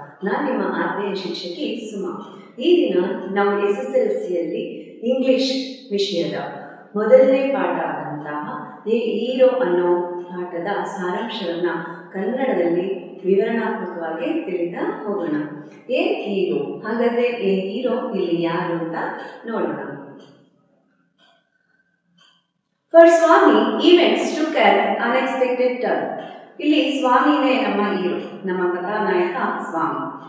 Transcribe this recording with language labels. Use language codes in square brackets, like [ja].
[kn] ನಾನು ನಿಮ್ಮ ಆತ್ಮೀಯ ಶಿಕ್ಷಕಿ ಸುಮಾ. ಈ ದಿನ ನಾವು SSLCಯಲ್ಲಿ ಇಂಗ್ಲಿಷ್ ವಿಷಯದ ಮೊದಲನೇ ಪಾಠ ಆದಂತಹ ಎ ಹೀರೋ ಅನ್ನೋ ಪಾಠದ ಸಾರಾಂಶವನ್ನ ಕನ್ನಡದಲ್ಲಿ ವಿವರಣಾತ್ಮಕವಾಗಿ ತಿಳಿತಾ ಹೋಗೋಣ. ಎ ಹೀರೋ, ಹಾಗಾದ್ರೆ ಎ ಹೀರೋ ಇಲ್ಲಿ ಯಾರು ಅಂತ ನೋಡೋಣ. [en] For Swami, events took an unexpected turn. [kn] ಇಲ್ಲಿ ಸ್ವಾಮಿನೇ ನಮ್ಮ ಹೀರೋ, ನಮ್ಮ ಕಥಾನಾಯಕ ಸ್ವಾಮಿ.